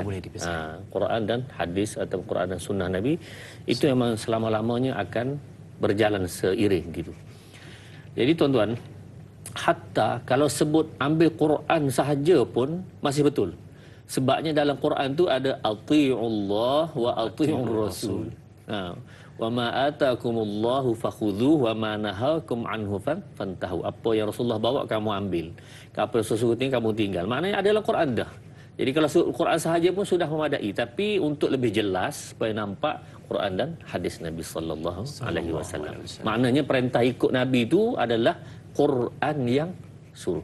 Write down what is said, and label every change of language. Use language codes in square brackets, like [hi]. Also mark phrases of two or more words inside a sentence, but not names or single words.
[ms] Quran dan hadis atau Quran dan sunnah Nabi itu memang selama-lamanya akan berjalan seiring gitu. Jadi tuan-tuan, hatta kalau sebut ambil Quran sahaja pun masih betul. Sebabnya dalam Quran tu ada [ar] أطيعوا الله وأطيعوا الرسول. وما آتاكم الله فخذوه وما نهاكم عنه فانتهوا. [ms] Apa yang Rasulullah bawa kamu ambil, apa sesuatu yang kamu tinggal. Maknanya adalah Quran dah. Jadi kalau Quran sahaja pun sudah memadai, tapi untuk lebih jelas supaya nampak Quran dan hadis Nabi [ar] صلى الله عليه وسلم. [ms] Maknanya perintah ikut Nabi itu adalah Quran yang suruh.